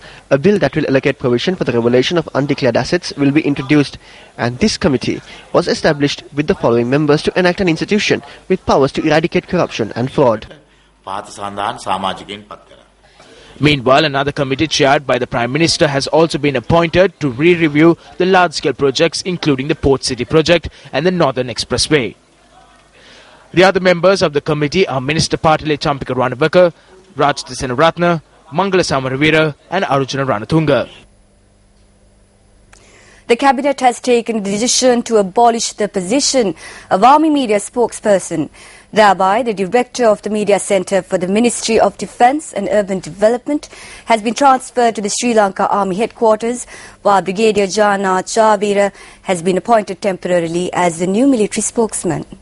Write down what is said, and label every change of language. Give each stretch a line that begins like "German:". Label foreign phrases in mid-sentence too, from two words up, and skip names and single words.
English: A bill that will allocate provision for the revelation of undeclared assets will be introduced, and this committee was established with the following members to enact an institution with powers to eradicate corruption and fraud. Meanwhile, another committee chaired by the Prime Minister has also been appointed to re-review the large-scale projects including the Port City project and the Northern Expressway. The other members of the committee are Minister Partile Champika Ranaweka, Raj Disenaratne, Mangala Samaravira and Arujuna Ranatunga. The Cabinet has taken the decision to abolish the position of Army Media Spokesperson. Thereby, the Director of the Media Centre for the Ministry of Defence and Urban Development has been transferred to the Sri Lanka Army Headquarters, while Brigadier Jana Chavira has been appointed temporarily as the new military spokesman.